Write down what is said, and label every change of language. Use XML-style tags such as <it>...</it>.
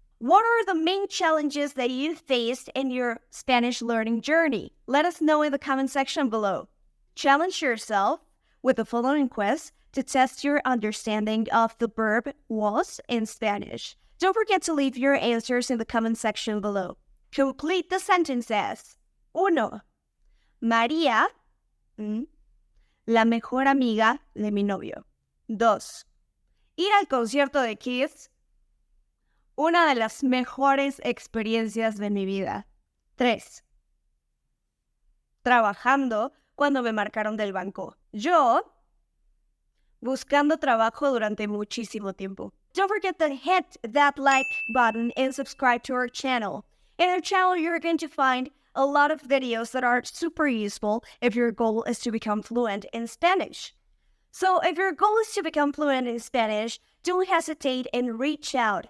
<en>What are the main challenges that you faced in your Spanish learning journey? Let us know in the comment section below. Challenge yourself with the following quiz to test your understanding of the verb was in Spanish. Don't forget to leave your answers in the comment section below. Complete the sentences. 1.</en> <es>María, la mejor amiga de mi novio. 2. Ir al concierto de Kiss, una de las mejores experiencias de mi vida. 3. Trabajando cuando me marcaron del banco. Yo, buscando trabajo durante muchísimo tiempo.</es> <en>Don't forget to hit that like button and subscribe to our channel. In our channel, you're going to find a lot of videos that are super useful if your goal is to become fluent in Spanish. So if your goal is to become fluent in Spanish, don't hesitate and reach out.</en>